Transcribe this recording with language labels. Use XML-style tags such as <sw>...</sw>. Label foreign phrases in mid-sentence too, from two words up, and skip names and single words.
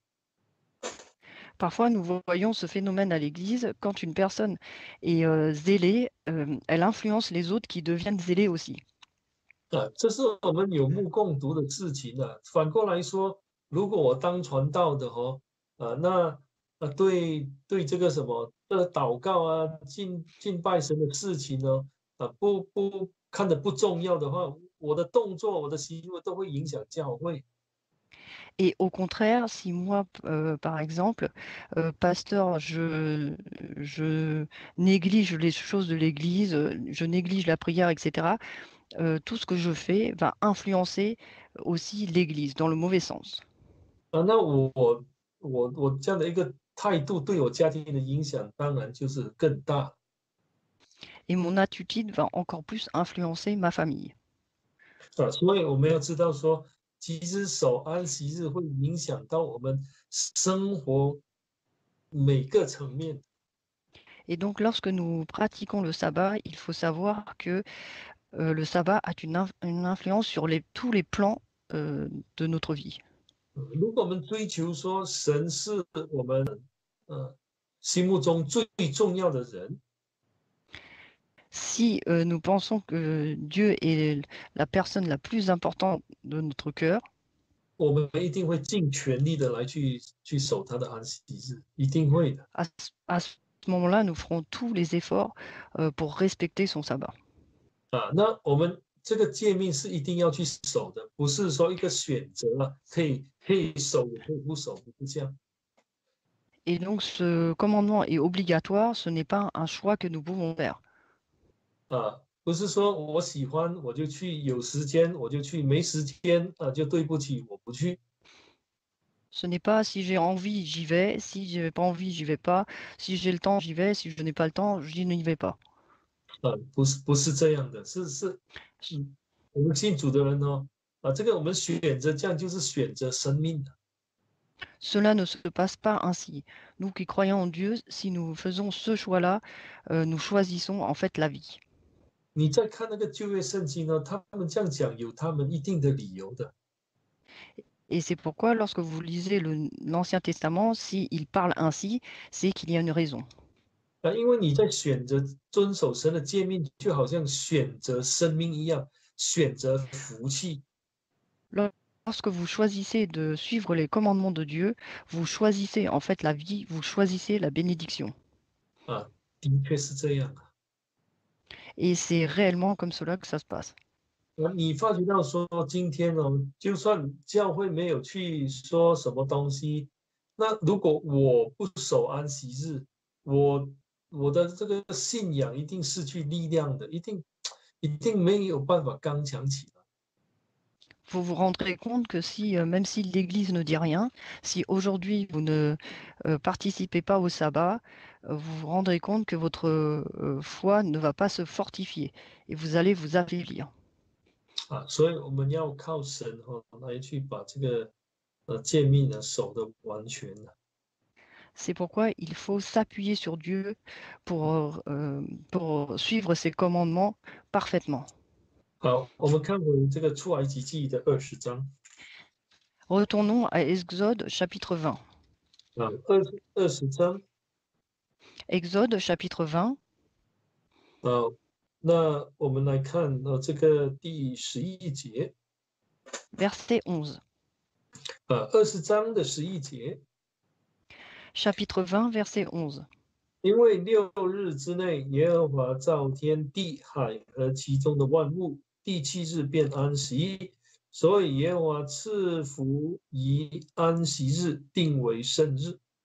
<fr>Parfois, nous voyons ce phénomène à l'Église. Quand une personne est zélée, elle influence les autres qui deviennent zélés aussi.</fr> <zh>这是我们有目共睹的事情啊。反过来说，如果我当传道的对这个什么祷告啊、敬拜神的事情呢，不看得不重要的话，我的动作、我的行为都会影响教会。</zh> <fr>Et au contraire, si moi, par exemple, pasteur, je néglige les choses de l'Église, je néglige la prière, etc., tout ce que je fais va influencer aussi l'Église dans le mauvais sens.</fr> <zh>那我这样的一个态度对我家庭的影响，当然就是更大。</zh> <fr>Et mon attitude va encore plus influencer ma famille.</fr> <zh>所以我们要知道说，其实守安息日会影响到我们生活每个层面。</zh> <fr>Et donc, lorsque nous pratiquons le sabbat, il faut savoir que le sabbat a une influence sur tous les plans de notre vie.</fr> <zh>如果我们追求说神是我们心目中最重要的人，</zh> <fr>Si nous pensons que Dieu est la personne la plus importante de notre cœur,</fr> <zh>我们一定会尽全力的来去守他的安息日，一定会的。</zh> <fr>à ce moment-là, nous ferons tous les efforts pour respecter son sabbat.</fr> <zh>那我们这个诫命是一定要去守的，不是说一个选择可以守也可以不守，不是这样。</zh> <fr>Et donc, ce commandement est obligatoire, ce n'est pas un choix que nous pouvons faire.</fr> <zh>不是说我喜欢我就去，有时间我就去，没时间就对不起，我不去。</zh> <fr>Ce n'est pas si j'ai envie, j'y vais, si je n'ai pas envie, j'y vais pas, si j'ai le temps, j'y vais, si je n'ai pas le temps, je n'y vais pas.</fr> <zh>不是这样的，我们信主的人这个我们选择这样就是选择生命的。</zh> <fr>Cela ne se passe pas ainsi. Nous qui croyons en Dieu, si nous faisons ce choix-là, nous choisissons en fait la vie.</fr> <zh>你再看那个旧约圣经呢，他们这样讲有他们一定的理由的。</zh> <fr>Et c'est pourquoi lorsque vous lisez l'Ancien Testament, s'il parle ainsi, c'est qu'il y a une raison.</fr> <zh>因为你在选择遵守神的诫命，就好像选择生命一样，选择福气。</zh> <fr>Lorsque vous choisissez de suivre les commandements de Dieu, vous choisissez en fait la vie, vous choisissez la bénédiction.</fr> <zh>的确是这样。</zh> <fr>Et c'est réellement comme cela que ça se passe.</fr> <zh>你发觉到说，今天就算教会没有去说什么东西，那如果我不守安息日，我我的这个信仰一定失去力量的，一定没有办法刚强起来。</zh> <fr>Vous vous rendrez compte que si, même si l'Église ne dit rien, si aujourd'hui vous ne participez pas au sabbat, vous vous rendrez compte que votre foi ne va pas se fortifier et vous allez vous affaiblir.</fr> <zh>所以我们要靠神来去把这个诫命呢守得完全的。</zh> <fr>C'est pourquoi il faut s'appuyer sur Dieu pour suivre ses commandements parfaitement.</fr> <zh>好，我们看回这个出埃及记的20章</zh> <fr>Retournons à Exode chapitre 20.</fr> <zh>20章</zh> <fr>Exode chapitre 20,</fr> <zh>那我们来看这个第11节</zh> <fr>verset 11.</fr> <zh>20章的11节，</zh> <fr>Chapitre 20, verset 11.</fr> <zh>因为6日之内，耶和华造天地海和其中的万物，第7日便安息，所以耶和华赐福以安息日，定为圣日。</zh>